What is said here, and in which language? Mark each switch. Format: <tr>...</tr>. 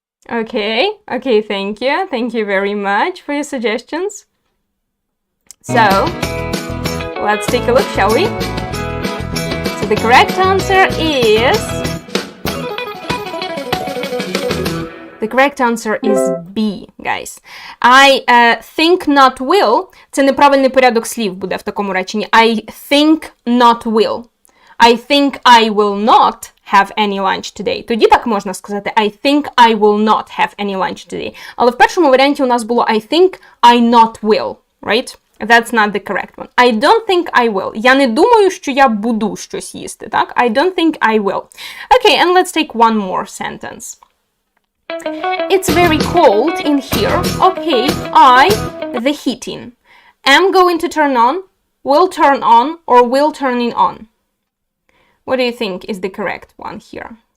<en>Okay, thank you. Thank you very much for your suggestions. So, let's take a look, shall we? So the correct answer is... The correct answer is B, guys. I think not will.</en> <uk>Це неправильний порядок слів буде в такому реченні.</uk> <en>I think not will. I think I will not have any lunch today.</en> <uk>Тоді так можна сказати.</uk> <en>I think I will not have any lunch today.</en> <uk>Але в першому варіанті у нас було</uk> <en>I think I not will, right? That's not the correct one. I don't think I will.</en> <uk>Я не думаю, що я буду щось їсти, так?</uk> <en>I don't think I will. Okay, and let's take one more sentence. It's very cold in here. Okay, the heating. Am going to turn on, will turn on, or will turning on? What do you think is the correct one here?</en>